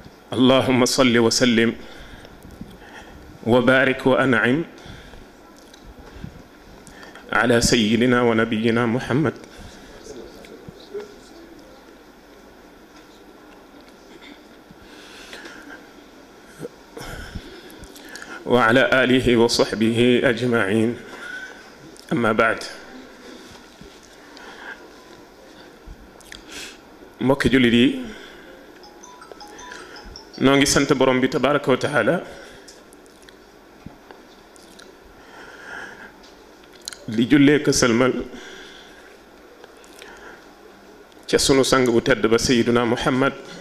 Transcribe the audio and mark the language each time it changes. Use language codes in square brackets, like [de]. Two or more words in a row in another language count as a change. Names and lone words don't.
[ar] اللهم صل وسلم وبارك وأنعم على سيدنا ونبينا محمد وعلى آله وصحبه أجمعين أما بعد [wo] mbokki jullit yi noo ngi sant borom bi [ar] تبارك وتعالى [wo] di jullee ko sëlmal ca sunu sang bu tedd ba [ar] سيدنا محمد